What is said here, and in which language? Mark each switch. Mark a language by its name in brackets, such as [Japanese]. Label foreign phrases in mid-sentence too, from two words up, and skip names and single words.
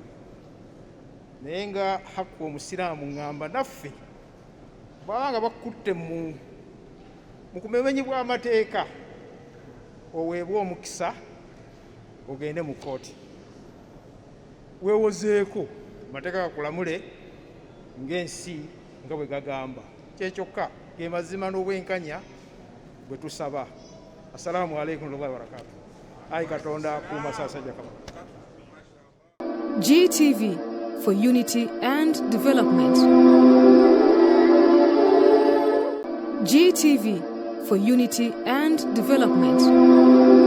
[Ganda] Naye nga hakku omusiraamu ŋŋamba naffe bw'abanga bakutte mu kumemenyi bw'amateeka, oweebwa omukisa ogende mu kooti, weewozeeko amateeka gakulamule ng'ensi nga bwe gagamba. Kyekyokka ge mazima n'obwenkanya bwe tusaba. [Arabic] السلام عليكم ورحمة الله وبركاته. [Ganda] Ayi Katonda akuuma Ssaabasajja Kabaka. [English] GTV for unity and development. GTV for unity and development.